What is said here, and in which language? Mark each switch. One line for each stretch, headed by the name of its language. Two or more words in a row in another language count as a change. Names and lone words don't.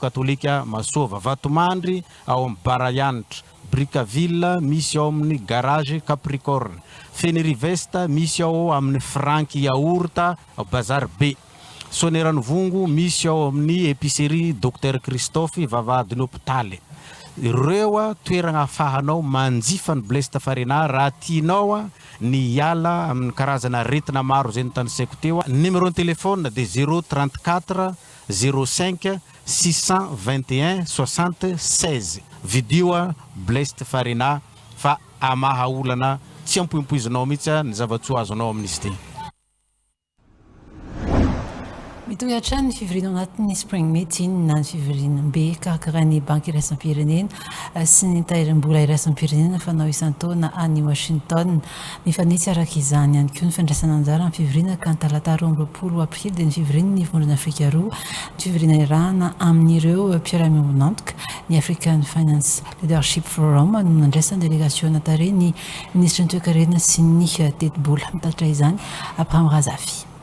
Malagasy: katolika Masova Vatomandry ao amin'ny Barayanitra Bricaville misy ao amin'ny garage Capricorne Fenirivesta misy ao amin'ny Franky Yaourta ao Bazar B Soneranivongo misy ao amin'ny épicerie Dr Christophe vavahadin'ny hôpitaly ireo toerana afahanao manjifa ny Blesta Farina raha tianao ny iala amin'ny karazana aretina maro zay notanisaiko teo.
French: Numéro de téléphone de
Malagasy: 034 05 621 76 vidéo Blesta Farina fa amaha olana tsy ampoimpoizinao mihitsy ny zavatsoa azonao amin'izy ity. Mitohy hatrany ny fivoriana anatin'ny
English: spring meeting
Malagasy: na ny fivorianam-be karakara ny banky iraisam-pirenena sy ny tahirim-bola iraisam-pirenena fanao isan-taona any Washington. Mifanitsy araka izany ihany koa ny fandraisana anjara amin'ny fivoriana ka ny talata 20 aprily dia ny fivoriana ny vondrona Afrika roa ny fivoriana irahana amin'ireo mpiara-miomby antoka ny African Finance Leadership Forum no nandraisan'ny délégation tare ny ministre ny toe-karena sy ny teti-bola mitatra izany Abraham Razafi.